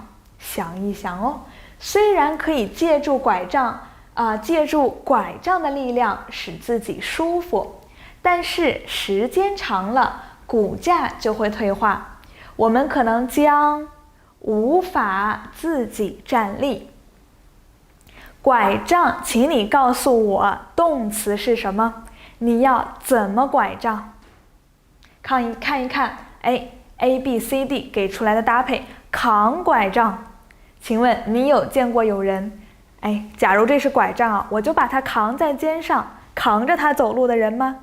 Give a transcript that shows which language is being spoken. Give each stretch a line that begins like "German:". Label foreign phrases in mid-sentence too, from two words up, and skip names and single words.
Chinese: 想一想哦，雖然可以借助拐杖的力量使自己舒服，但是時間長了，骨架就會退化。我們可能將無法自己站立。拐杖，請你告訴我動詞是什麼？你要怎麼拐杖？看一看，A B C D 給出來的搭配，扛拐杖。請問你有見過有人，假如這是拐杖啊，我就把它扛在肩上，扛着它走路的人嗎？